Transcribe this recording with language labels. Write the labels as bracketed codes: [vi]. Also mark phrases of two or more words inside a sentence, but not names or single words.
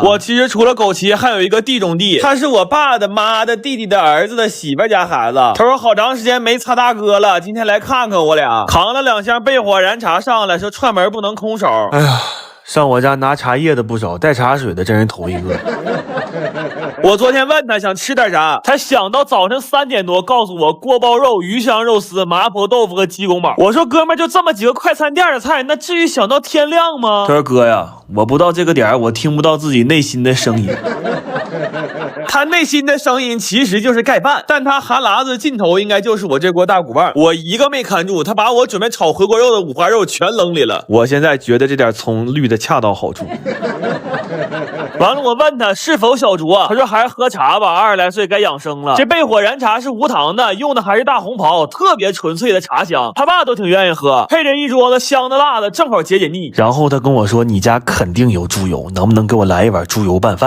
[zh] 我其實除了枸杞還有一個地中地，他是我爸的媽的弟弟的兒子的媳婦家孩子。他說好長時間沒擦大哥了，今天來看看我倆，扛了2箱焙火燃茶上来，說串門不能空手。哎呀，上我家拿茶叶的不少，带茶水的真是头一個。我昨天問他想吃點啥，他想到早晨3 點多告訴我鍋包肉、魚香肉絲、麻婆豆腐和雞公煲。我說哥們就這麼幾個快餐店的菜，那至於想到天亮嗎？他說哥呀，我不到這個點我聽不到自己內心的聲音。他內心的聲音其實就是蓋飯，但他哈喇子盡頭應該就是我這鍋大骨棒。我一個沒看住，他把我準備炒回鍋肉的五花肉全扔裡了。我現在覺得這點蔥綠的恰到好處。完了，我問他是否小酌，他說還是喝茶吧，20來歲該養生了。這焙火燃茶是無糖的，用的還是大紅袍，特別純粹的茶香，他爸都挺願意喝，配着一桌子香的辣的，正好解解膩。然後他跟我說你家肯定有豬油，能不能給我來一碗豬油拌飯？